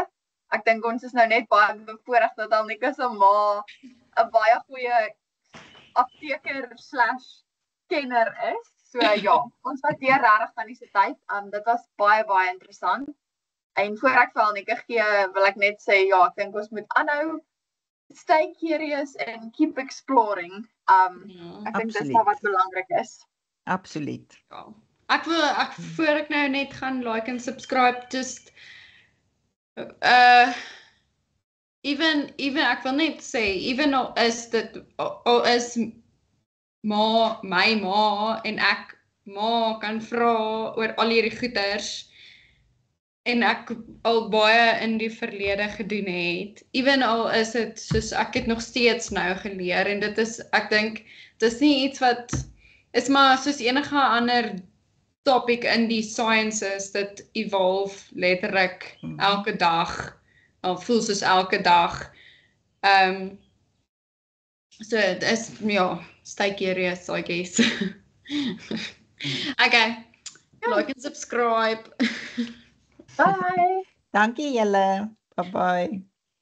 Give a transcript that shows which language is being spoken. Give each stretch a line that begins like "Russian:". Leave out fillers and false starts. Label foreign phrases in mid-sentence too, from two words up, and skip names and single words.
Afrikaans: Ek dink ons is nou net baie bevoorreg dat Alnika se ma 'n baie goeie apteker/kenner is. So ons waardeer regtig Tannie se tyd. Dit was baie interessant. En voor ek vir Alnika gee, wil ek net sê ek dink ons moet aanhou
English: stay curious and keep exploring.
Afrikaans: Ek dink dis wat belangrik is. Absoluut. Ja. Voor ek nou net gaan like en subscribe,
English: just even
Afrikaans: ek wil net sê, even al is my ma en ek kan vra oor al hierdie goeters en ek al baie in die verlede gedoen het. Even al is dit soos ek het nog steeds nou geleer en dit is, ek dink, dis nie iets wat is maar soos enige ander topic in die sciences, dit evolve letterlik elke dag, al voel soos elke dag.
English: So it is, stay curious, I guess. Okay, like and subscribe. Bye!
Afrikaans: Dankie julle.
English: Bye bye.